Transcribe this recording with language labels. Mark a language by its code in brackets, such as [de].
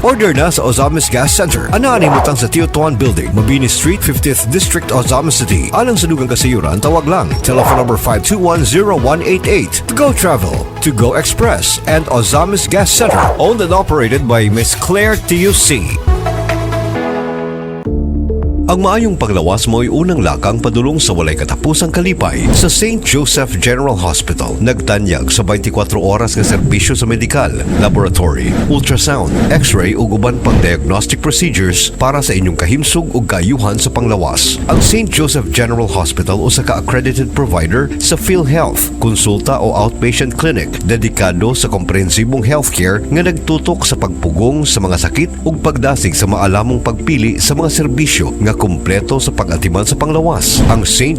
[ceb] Order na sa Ozamis Gas Center. Anaanin mo tang sa Teotuan Building, Mabini Street, 50th District, Ozamis City. Alang sa dugang kasayuran, tawag lang. Telephone number 521-0188. [en] To Go Travel, To Go Express, and Ozamis Gas Center. Owned and operated by Miss Claire TUC. [ceb] Ang maayong paglawas mo ay unang lakang padulong sa walay katapusang kalipay sa St. Joseph General Hospital. Nagtanyag sa 24 oras nga serbisyo sa medikal, laboratory, ultrasound, x-ray ug uban pang diagnostic procedures para sa inyong kahimsog ug kaayuhan sa panglawas. Ang St. Joseph General Hospital usa ka accredited provider sa PhilHealth, konsulta o outpatient clinic dedikado sa komprehensibong healthcare nga nagtutok sa pagpugong sa mga sakit ug pagdasig sa maalamong pagpili sa mga serbisyo nga kumpleto sa pag-atiman sa panglawas. Ang St.